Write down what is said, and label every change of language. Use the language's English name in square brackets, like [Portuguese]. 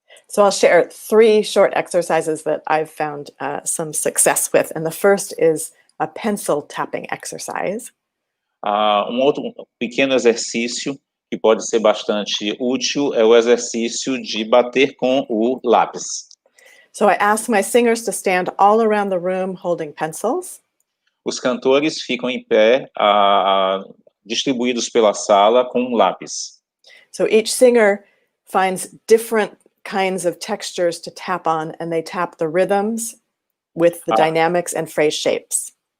[English] So I'll share 3 short exercises that I've found some success with. And the first is a pencil tapping exercise. [Portuguese] Outro pequeno exercício que pode ser bastante útil é o exercício de bater com o lápis. [English] So I ask my singers to stand all around the room holding pencils. [Portuguese] Os cantores ficam em pé, distribuídos pela sala com um lápis. [English] So each singer finds different kinds of textures to tap on, and they tap the rhythms with the dynamics and phrase shapes.